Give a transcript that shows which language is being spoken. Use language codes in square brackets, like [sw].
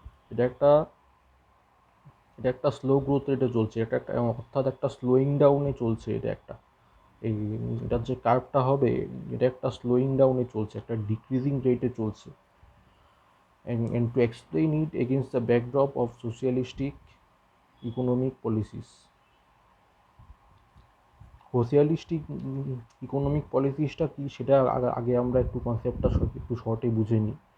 [bn] এটা একটা slow growth রেটে চলছে, অর্থাৎ একটা স্লোয়িং ডাউনে চলছে। এটার যে কার্ভটা হবে, এটা একটা স্লোয়িং ডাউনে চলছে, একটা ডিক্রিজিং রেটে চলছে। [en] and to explain it against the backdrop of socialistic economic policies. [bn] Socialistic economic পলিসিসটা কি, সেটা আগে আমরা একটু কনসেপ্টটা একটু শর্টে বুঝে নিই।